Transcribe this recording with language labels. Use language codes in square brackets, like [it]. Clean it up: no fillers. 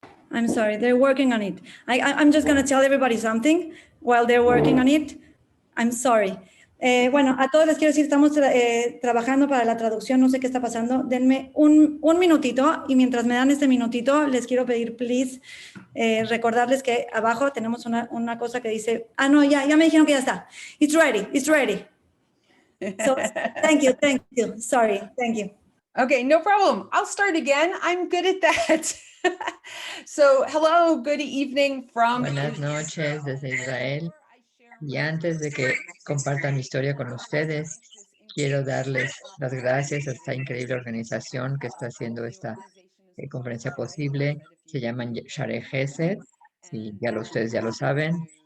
[en] I'm sorry, they're working on it. I'm just gonna tell everybody something while they're working on it. I'm sorry. [es] Bueno, a todos les quiero decir, estamos trabajando para la traducción, no sé qué está pasando. Denme un minutito y mientras me dan este minutito, les quiero pedir, please, recordarles que abajo tenemos una cosa que dice, no, ya me dijeron que ya está. [en] It's ready. So, thank you. Sorry, thank you. Okay, no problem. I'll start again. I'm good at that. So, hello, good evening from [es] Buenas noches desde Israel. Y antes de que comparta mi historia con ustedes, quiero darles las gracias a esta increíble organización que está haciendo esta conferencia posible. Se llaman Share Gesed, si ustedes ya lo saben.